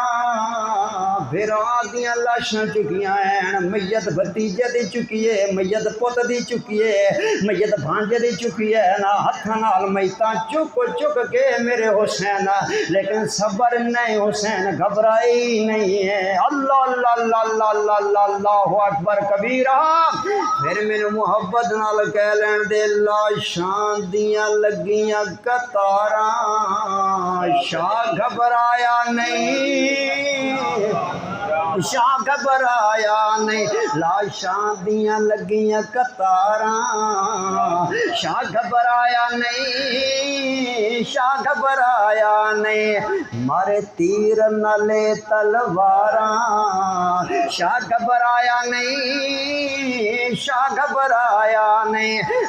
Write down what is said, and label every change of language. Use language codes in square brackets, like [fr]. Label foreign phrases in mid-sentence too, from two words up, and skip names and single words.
[pa] پھر آدیاں لاشاں چکیاں ہیں، میت بھتیجے دی چکی ہے، میت پت دی چکی ہے، میت بھانجے دی چکی ہے نا. ہتھاں نال میتاں چک چک کے میرے حسین، لیکن صبر نہیں حسین گھبرائی نہیں ہے. [ar] الله الله الله الله الله الله أكبر كبيرا. [pa] پھر میرے محبت نال کہہ لین دے لاشاں دیاں لگیاں قطاراں، شاہ گھبرایا نہیں, شاہ گھبرایا نہیں، لاشاں دیاں لگیاں قطاراں، شاہ گھبرایا نہیں، شاہ گھبرایا نہیں، مارے تیر نالے تلواراں، شاہ گھبرایا نہیں، شاہ گھبرایا نہیں.